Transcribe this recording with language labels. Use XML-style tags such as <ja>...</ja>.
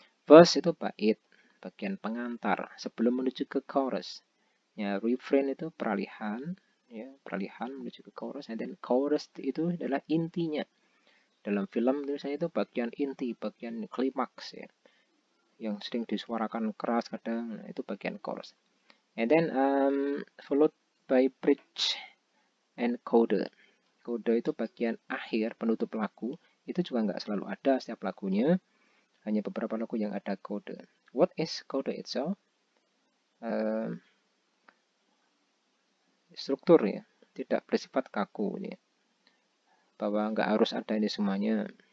<id>Verse itu bait, bagian pengantar sebelum menuju ke chorus. Ya, refrain itu peralihan, ya, peralihan menuju ke chorus.</id> <en>And then</en> <id>chorus itu adalah intinya. Dalam film misalnya itu bagian inti, bagian klimaks ya, yang sering disuarakan keras kadang, itu bagian chorus.</id> <en>And then followed by bridge and coda.</en> <id>Coda itu bagian akhir penutup lagu, itu juga nggak selalu ada setiap lagunya, hanya beberapa lagu yang ada coda.</id> <en>What is coda itself?</en> <id>Struktur ya, tidak bersifat kaku ya, bahwa nggak harus ada ini semuanya.</id>